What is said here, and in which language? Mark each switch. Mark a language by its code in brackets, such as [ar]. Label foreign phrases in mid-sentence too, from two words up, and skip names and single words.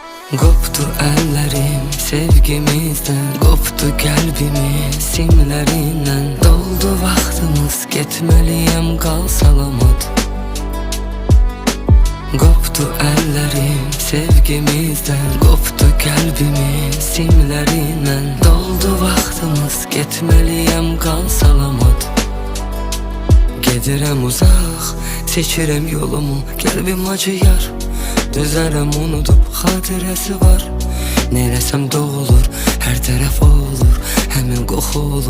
[tr] Koptu ellerim sevgimizden, koptu kalbimiz simlerinden. Doldu vaxtımız, getmeliyim kal salamat. Koptu ellerim sevgimizden, koptu kalbimiz simlerinden. Doldu vaxtımız, getmeliyim kal salamat. [az] Gedirəm uzaq, seçirəm yolumu, qəlbim acıyar. Düzərəm unudub, xatirəsi var. Neyləsəm doğulur, hər tərəf olur, həmin qoxu olur.